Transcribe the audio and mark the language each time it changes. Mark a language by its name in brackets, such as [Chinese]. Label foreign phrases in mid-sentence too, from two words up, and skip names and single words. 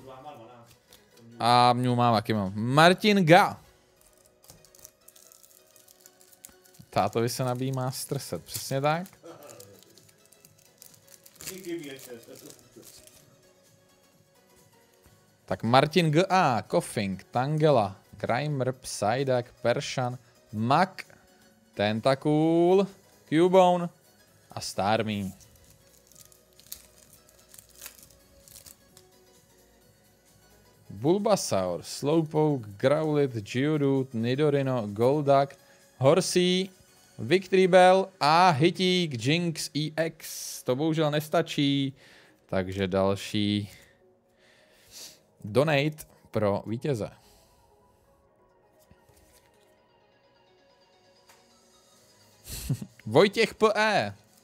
[Czech] A mě mám, jaký mám. Martin Ga. Tátovi se nabíjí Master Set, přesně tak. Tak Martin G.A., Koffing, Tangela, Grimer, Psyduck, Persian, Mak, Tentacool, Cubone a Starmie. Bulbasaur, Slowpoke, Growlithe, Geodude, Nidorino, Golduck, Horsey, Victreebel a Hitík, Jinx EX. To bohužel nestačí, takže další donate pro vítěze. Vojtěch P.E.